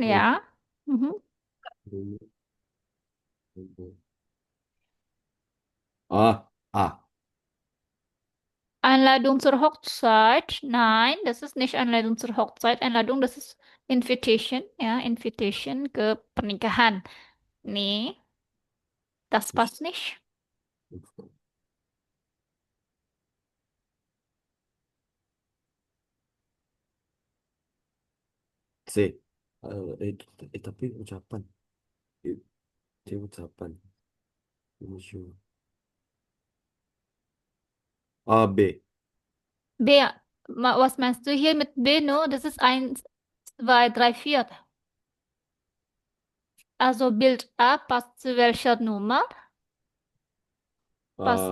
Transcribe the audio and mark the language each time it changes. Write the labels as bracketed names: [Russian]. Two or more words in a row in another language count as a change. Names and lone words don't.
[German] Oh, ja. Mhm. A. Einladung zur Hochzeit. Nein, das ist nicht Einladung zur Hochzeit. Einladung, das ist Invitation, ja, [Indonesian] Invitation ke pernikahan. [German] Nee, das passt nicht. C. [Indonesian] Tapi ucapan. Eh, C ucapan. Ini sure. [German] B. B, was meinst du hier mit B? No, das ist eins, zwei, drei, vier. Also Bild A passt zu welcher Nummer? Passt